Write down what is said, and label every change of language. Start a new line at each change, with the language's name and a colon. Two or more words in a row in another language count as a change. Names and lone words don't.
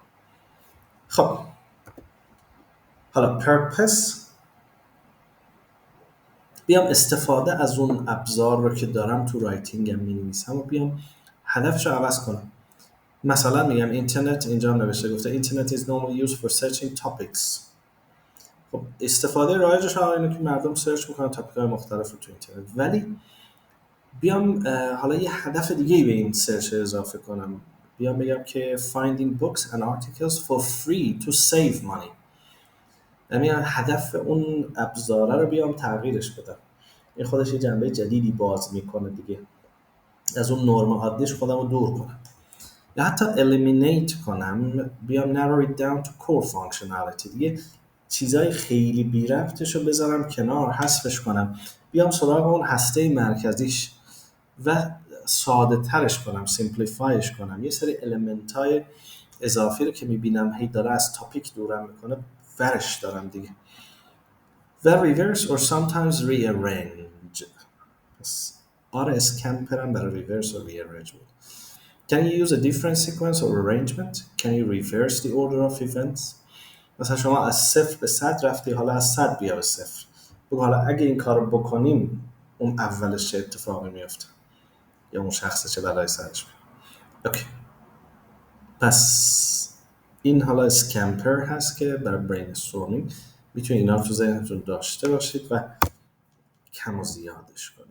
Persian: خب حالا purpose، بیام استفاده از اون ابزار رو که دارم تو رایتینگم می‌نویسم و بیام هدفش رو عوض کنم. مثلا میگم اینترنت، اینجا هم نوشته گفته اینترنت
English: is normally used for searching topics.
Persian: خب استفاده رایجش اینه که مردم سرچ میکنن تاپیک‌های مختلف رو تو اینترنت، ولی بیام حالا یه هدف دیگه به این سرچ اضافه کنم. بیام بگم که
English: finding books and articles for free to save money.
Persian: یعنی هدف اون ابزاره رو بیام تغییرش بدم. این خودش یه جنبه جدیدی باز میکنه دیگه. از اون نرم عادیش خودم رو دور کنم. یا حتی eliminate کنم، بیام
English: narrow it down to core functionality.
Persian: دیگه چیزای خیلی بی ربطش رو بذارم کنار، حذفش کنم. بیام سراغ اون هسته مرکزیش و ساده ترش کنم، simplifyش کنم. یه سری element های اضافی رو که میبینم هی داره از تاپیک دورم میکنه ورش دارم دیگه.
English: و reverse or sometimes rearrange.
Persian: پس اسکمپر هم برای
English: reverse or rearrange
Persian: بود.
English: Can you use a different sequence or arrangement? Can you reverse the order of events?
Persian: مثلا شما از 0 به 100 رفتی، حالا از 100 بیا به 0. بگو حالا اگه این کار رو بکنیم اون اولش چه اتفاقی میفته یا اون شخص چه بلای سرش میاد. اوکی. پس این حالا اسکمپر هست که برای برین استورمینگ میتونید اینا رو تو ذهنتون داشته باشید و کم و زیادش کنید.